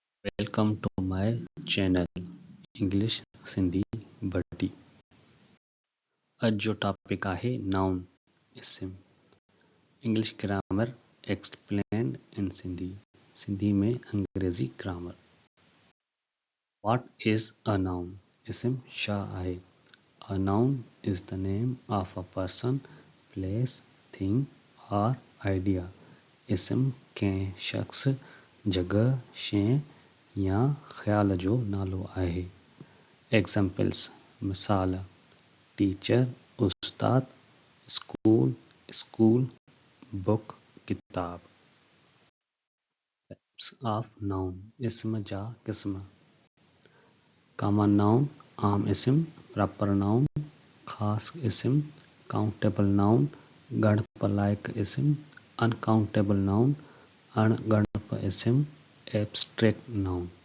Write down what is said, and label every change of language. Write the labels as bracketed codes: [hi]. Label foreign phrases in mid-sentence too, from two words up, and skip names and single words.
[en] Welcome to my channel English Sindhi Bhatti. [sd] अॼु जो टॉपिक आहे नाउन इस्म। [en] English grammar explained in Sindhi. [sd] सिंधी में अंग्रेज़ी ग्रामर। [en] What is a noun? [sd] इस्म छा आहे? [en] A noun is the name of a person, place, thing or idea. [sd] इस्म कंहिं शख्स, जगह, शइ या ख़्याल जो नालो आहे। एग्जाम्पल्स मिसाल: टीचर उस्ताद, स्कूल स्कूल, बुक किताब। [en] Types of noun [sd] इस्म जा क़िस्म: [en] common noun [sd] आम इस्म, [en] proper noun [sd] ख़ास इस्म, [en] countable noun [sd] ॻणप लाइक इस्म, [en] uncountable noun [sd] अणॻणप इस्म, [en] abstract noun.